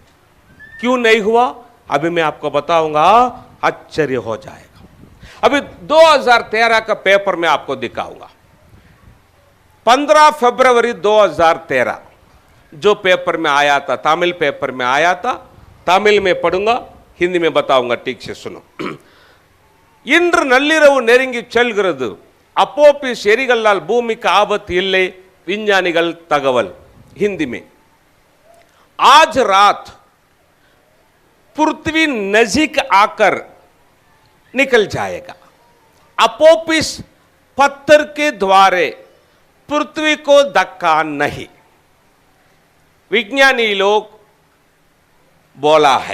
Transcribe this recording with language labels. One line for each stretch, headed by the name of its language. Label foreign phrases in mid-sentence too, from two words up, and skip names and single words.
Hindi: क्यों नहीं हुआ? अभी मैं आपको बताऊंगा। आश्चर्य हो जाएगा। अभी 2013 का पेपर में आपको दिखाऊंगा। 15 फरवरी 2013 जो पेपर में आया था, तमिल पेपर में आया था, तमिल में पढ़ूंगा, हिंदी में बताऊंगा, ठीक से सुनो।
Tamil: இன்று நள்ளிரவு நெருங்கி செல்கிறது, அப்போபிஸ் எரிகல்லால் பூமிக்கு ஆபத்து இல்லை, விஞ்ஞானிகள் தகவல்।
Hindi: हिंदी में, आज रात पृथ्वी नजीक आकर निकल जाएगा, अपोपिस पत्थर के द्वारे पृथ्वी को धक्का नहीं, विज्ञानी लोग बोला है।